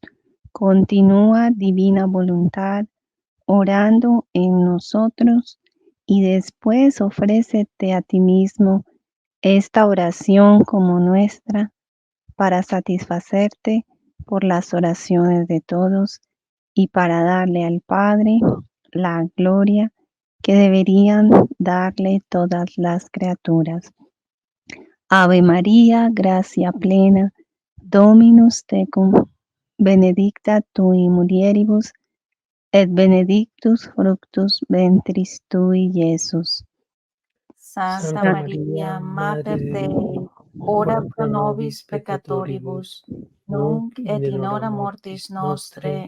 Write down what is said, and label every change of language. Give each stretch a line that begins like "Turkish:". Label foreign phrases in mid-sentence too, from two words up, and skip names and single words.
Spanish: Continúa divina voluntad orando en nosotros y después ofrécete a ti mismo esta oración como nuestra para satisfacerte por las oraciones de todos y para darle al Padre la gloria que deberían darle todas las criaturas.
Latin: Ave María, gracia plena, Dominus tecum, benedicta tui mulieribus, et benedictus fructus ventris tui, Iesus. Santa María, Mater Dei, ora pro nobis peccatoribus, nunc et in hora mortis nostre.